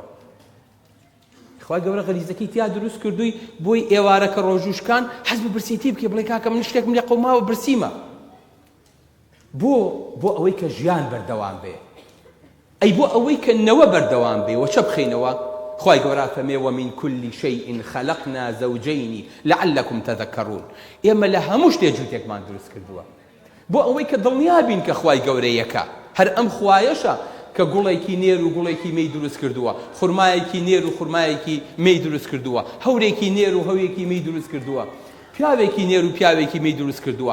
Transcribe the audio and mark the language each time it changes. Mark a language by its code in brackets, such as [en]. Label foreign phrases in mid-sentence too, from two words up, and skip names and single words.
[ckb] خوا گەورە غەریزەکەی تیا دروست کردووی بۆی ئێوارە کە ڕۆژوشکان حەز بە برسێتی بکێ، بڵێ کاکە من شتێکم لێ قەوماوە برسیمە. بۆ ئەوەی کە ژیان بەردەوام بێ، ئەی بۆ ئەوەی کە نەوە بەردەوام بێ، وەچە بخەینەوە. خی گەورە فەرمێ [ar] ومن كل شيء خلقنا زوجين لعلكم تذكرون. [ckb] ئێمە لە هەموو شتێ جووتێکمان دروست کردووە بۆ ئەوەی کە دڵنیا بین کە خی گەورە یەکە. هەر ئەم خوایەشە کە گوڵێکی نێر و گوڵێکی مەی دروست کردووە، خورمایەکی نێر و خورمایەکی مەی دروست کردووە، هەورێکی نێر و هەوێکی مەی دروست کردووە، پیاوێکی نێر و پیاوێکی مەی دروست کردووە.